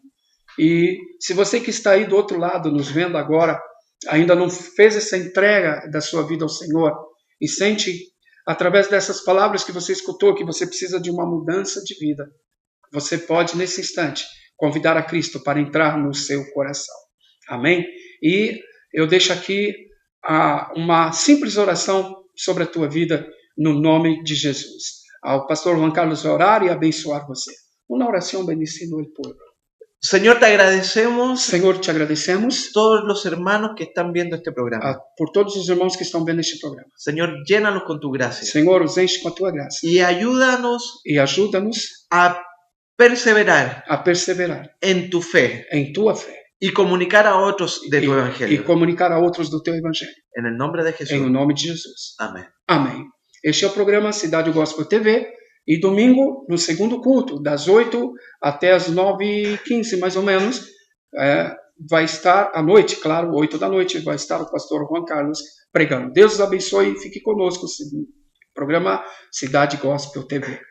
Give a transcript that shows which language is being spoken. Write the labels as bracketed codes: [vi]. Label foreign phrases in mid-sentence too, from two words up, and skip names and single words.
[pt] E se você que está aí do outro lado, nos vendo agora, ainda não fez essa entrega da sua vida ao Senhor e sente, através dessas palavras que você escutou, que você precisa de uma mudança de vida, você pode, nesse instante, convidar a Cristo para entrar no seu coração. Amém? E eu deixo aqui uma simples oração sobre a tua vida, no nome de Jesus. O pastor Juan Carlos vai orar e abençoar você. Uma oração bendicindo o povo. [es] Señor, te agradecemos [pt] Senhor, te agradecemos [es] todos los hermanos que están viendo este programa. [pt] por todos os irmãos que estão vendo este programa. [es] Señor, llénalos con tu gracia [pt] Senhor, os enche com a tua graça [es] y ayúdanos [pt] e ajuda-nos [es] a perseverar [pt] a perseverar [es] en tu fe [pt] em tua fé [es] y comunicar a otros de tu [pt] e [es] evangelio. [pt] comunicar a outros do teu evangelho. [es] En el nombre de [pt] Em [es] Jesús. [pt] o nome de Jesus. [es] Amén. [pt] Amém. Este é o programa Cidade Gospel TV. E domingo, no segundo culto, das 8 até as 9h15, mais ou menos, vai estar à noite, claro, 8 da noite, vai estar o pastor Juan Carlos pregando. Deus os abençoe e fique conosco. Programa Cidade Gospel TV.